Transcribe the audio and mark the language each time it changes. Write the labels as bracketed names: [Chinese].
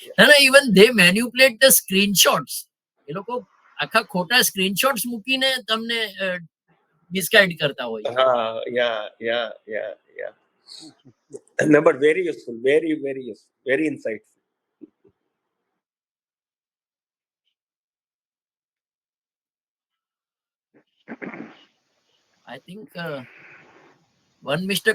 [English] No, even they manipulate the screenshots. [Gujarati] એ લોકો આખા ખોટા સ્ક્રીનશોટ્સ મૂકીને તમને મિસગાઈડ કરતા હોય. [English] yeah. No, but very useful, very useful, very insightful. I think one Mr.